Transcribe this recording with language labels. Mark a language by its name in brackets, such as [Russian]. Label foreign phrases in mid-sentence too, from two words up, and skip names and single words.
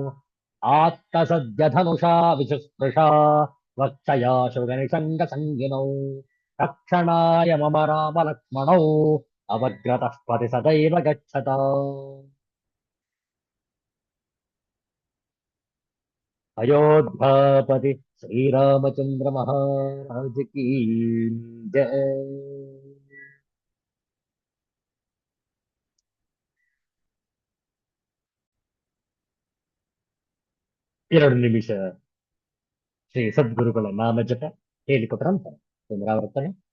[Sanskrit] आत्तसद्यधनुषा विचुस्पृशा वक्षया शुगनिषङ्गसङ्गिनौ रक्षणाय मम रामलक्ष्मणौ अवग्रतः पति सदैव गच्छता [Hindi] अयोध्यापति श्रीरामचन्द्र महाराज की [Kannada] जय ಎರಡು ನಿಮಿಷ ಶ್ರೀ ಸದ್ಗುರುಗಳ ನಾಮ ಜಪ ಹೇಳಿಕೊಟ್ರಂತ ಪುನರಾವರ್ತನೆ